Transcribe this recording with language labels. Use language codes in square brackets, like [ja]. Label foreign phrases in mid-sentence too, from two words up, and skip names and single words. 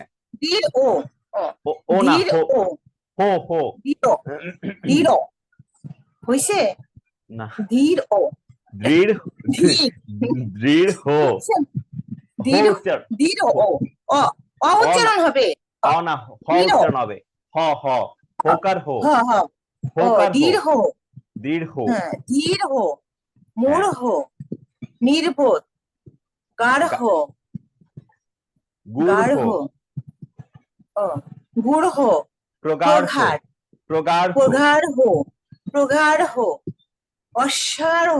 [bn] দৃঢ় ও না দৃঢ় হো দৃঢ় দৃঢ় হইছে না দৃঢ় দৃঢ় দৃঢ় দৃঢ় দৃঢ় উচ্চারণ হবে অনা হ উচ্চারণ হবে হ হোকার হো হ হ হোকার দৃঢ় দৃঢ় হ্যাঁ দৃঢ় মূঢ় নির্বোধ গাঢ় গাঢ় গূঢ় প্রগাঢ় প্রগাঢ় প্রগাঢ় অশ্বারোহ